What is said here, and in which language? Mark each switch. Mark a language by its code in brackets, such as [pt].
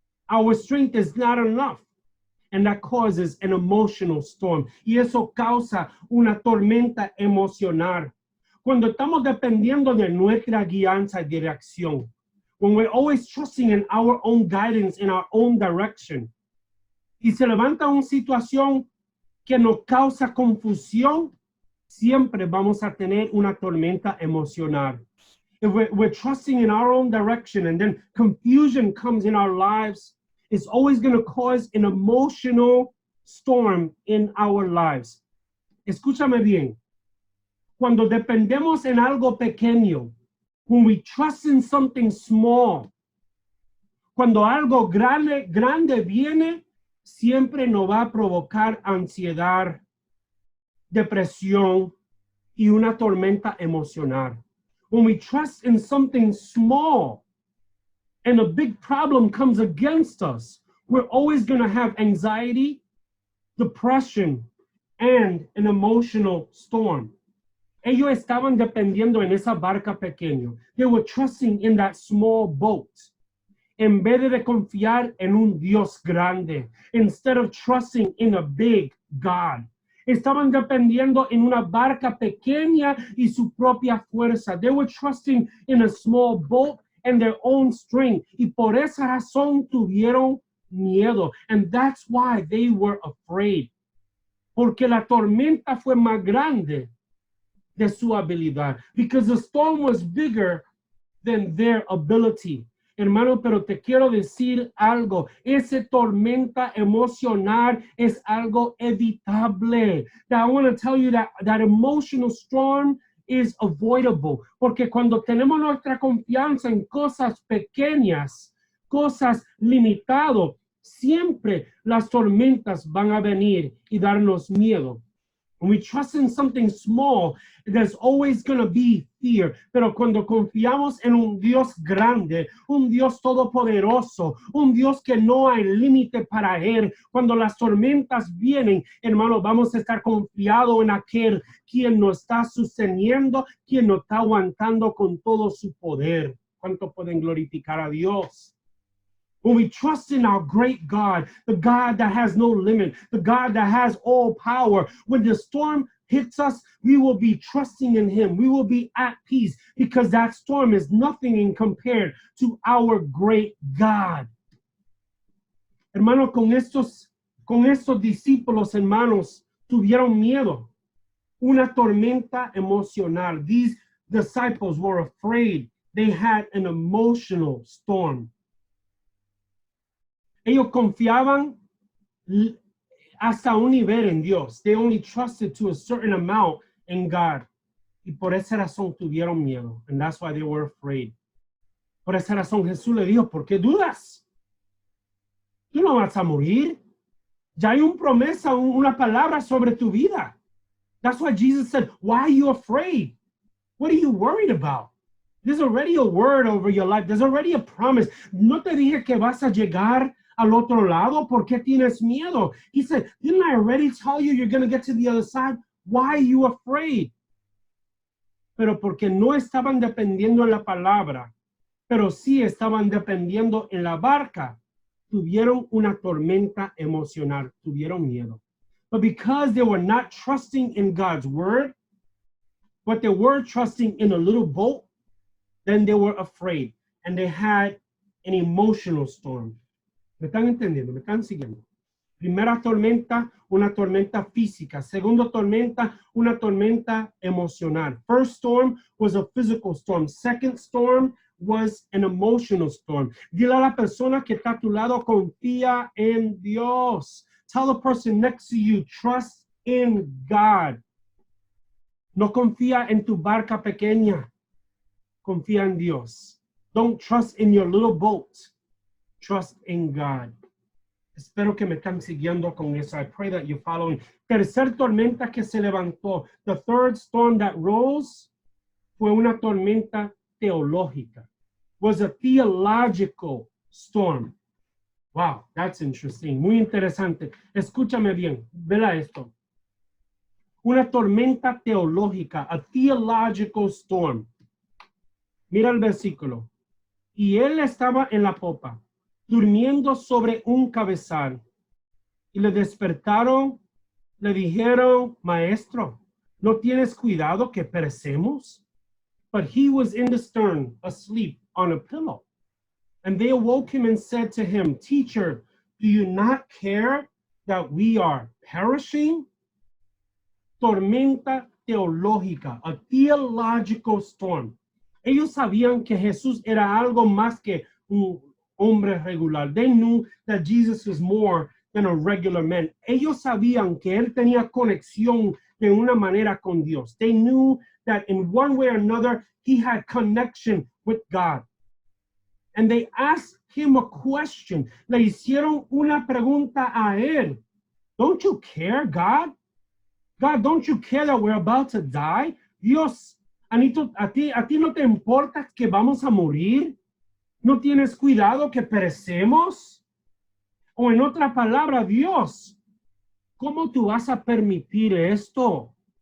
[en] Our strength is not enough. And that causes an emotional storm. [es] Y eso causa una tormenta emocional. Cuando estamos dependiendo de nuestra guianza y dirección, [en] when we're always trusting in our own guidance, in our own direction, [es] y se levanta una situación que nos causa confusión, siempre vamos a tener una tormenta emocional. [en] If we're trusting in our own direction and then confusion comes in our lives, it's always going to cause an emotional storm in our lives. [es] Escúchame bien. Cuando dependemos en algo pequeño, [en] When we trust in something small, [es] cuando algo grande viene, siempre nos va a provocar ansiedad, depresión y una tormenta emocional. [en] When we trust in something small and a big problem comes against us, we're always going to have anxiety, depression, and an emotional storm. [es] Ellos estaban dependiendo en esa barca pequeña. [en] They were trusting in that small boat. [es] En vez de confiar en un Dios grande, [en] instead of trusting in a big God. [es] Estaban dependiendo en una barca pequeña y su propia fuerza. [en] They were trusting in a small boat and their own strength. [es] Y por esa razón tuvieron miedo. [en] And that's why they were afraid. [es] Porque la tormenta fue más grande de su habilidad. [en] Because the storm was bigger than their ability. [es] Hermano, pero te quiero decir algo. Esa tormenta emocional es algo evitable. [en] That I want to tell you that emotional storm is avoidable. [es] Porque cuando tenemos nuestra confianza en cosas pequeñas, cosas limitadas, siempre las tormentas van a venir y darnos miedo. [en] When we trust in something small, there's always going to be fear. [es] Pero cuando confiamos en un Dios grande, un Dios todopoderoso, un Dios que no hay límite para él, cuando las tormentas vienen, hermano, vamos a estar confiados en aquel quien nos está sosteniendo, quien nos está aguantando con todo su poder. ¿Cuánto pueden glorificar a Dios? [en] When we trust in our great God, the God that has no limit, the God that has all power, when the storm hits us, we will be trusting in him. We will be at peace because that storm is nothing in compared to our great God. [es] Hermano, con estos discípulos, hermanos, tuvieron miedo. Una tormenta emocional. [en] These disciples were afraid. They had an emotional storm. [es] Ellos confiaban hasta un nivel en Dios. [en] They only trusted to a certain amount in God. [es] Y por esa razón tuvieron miedo. [en] And that's why they were afraid. [es] Por esa razón Jesús le dijo, ¿por qué dudas? Tú no vas a morir. Ya hay una promesa, una palabra sobre tu vida. [en] That's why Jesus said, why are you afraid? What are you worried about? There's already a word over your life. There's already a promise. [es] No te dije que vas a llegar al otro lado. ¿Por qué tienes miedo? [en] He said, didn't I already tell you you're going to get to the other side? Why are you afraid? [es] Pero porque no estaban dependiendo en la palabra, pero sí estaban dependiendo en la barca, tuvieron una tormenta emocional, tuvieron miedo. [en] But because they were not trusting in God's word, but they were trusting in a little boat, then they were afraid and they had an emotional storm. [es] ¿Me están entendiendo? ¿Me están siguiendo? Primera tormenta, una tormenta física. Segunda tormenta, una tormenta emocional. [en] First storm was a physical storm. Second storm was an emotional storm. [es] Dile a la persona que está a tu lado, confía en Dios. [en] Tell the person next to you, trust in God. [es] No confía en tu barca pequeña. Confía en Dios. [en] Don't trust in your little boat. Trust in God. [es] Espero que me están siguiendo con eso. [en] I pray that you're following. [es] Tercer tormenta que se levantó. [en] The third storm that rose [es] fue una tormenta teológica. [en] Was a theological storm. Wow, that's interesting. [es] Muy interesante. Escúchame bien. Vela esto. Una tormenta teológica. [en] A theological storm. [es] Mira el versículo. Y él estaba en la popa, durmiendo sobre un cabezal. Y le despertaron, le dijeron, maestro, ¿no tienes cuidado que perecemos? [en] But he was in the stern, asleep on a pillow. And they awoke him and said to him, Teacher, do you not care that we are perishing? [es] Tormenta teológica, [en] a theological storm. [es] Ellos sabían que Jesús era algo más que un hombre regular. [en] They knew that Jesus was more than a regular man. [es] Ellos sabían que él tenía conexión de una manera con Dios. [en] They knew that in one way or another, he had connection with God. And they asked him a question. [es] Le hicieron una pregunta a él. [en] Don't you care, God? God, don't you care that we're about to die? [es] Dios, a ti no te importa que vamos a morir? ¿No tienes cuidado que perecemos? O en otra palabra, Dios, ¿cómo tú vas a permitir esto?